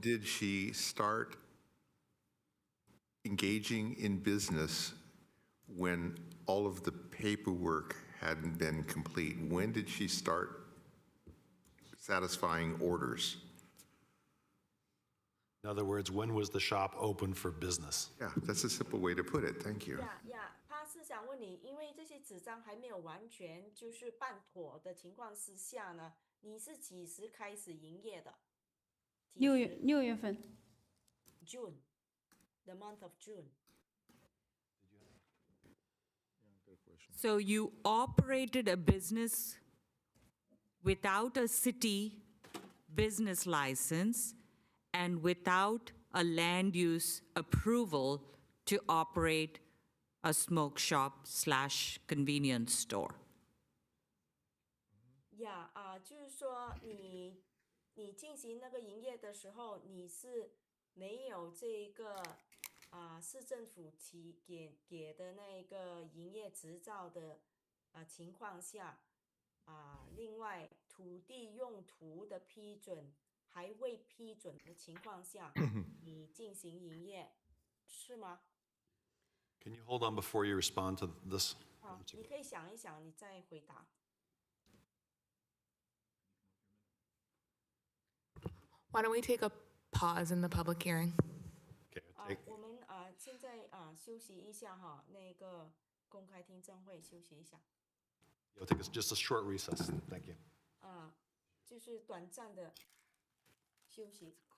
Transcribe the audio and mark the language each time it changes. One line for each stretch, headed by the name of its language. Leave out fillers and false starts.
English: did she start engaging in business when all of the paperwork hadn't been complete? When did she start satisfying orders? In other words, when was the shop open for business? Yeah, that's a simple way to put it. Thank you.
Chinese: Yeah, 他是想问你，因为这些纸张还没有完全就是办妥的情况之下呢，你是几时开始营业的 6月份。
English: ？June, the month of June. So you operated a business without a city business license and without a land use approval to operate a smoke shop / convenience store.
Chinese: Yeah, 就是说你进行那个营业的时候，你是没有这个市政府给的那个营业执照的情况下，另外土地用途的批准还未批准的情况下，你进行营业，是吗？
English: Can you hold on before you respond to this?
Chinese: 好，你可以想一想，你再回答。
English: Why don't we take a pause in the public hearing? Okay, take,
Chinese: 我们现在休息一下哈，那个公开听证会休息一下，
English: you'll take just a short recess. Thank you.
Chinese: 就是短暂的休息。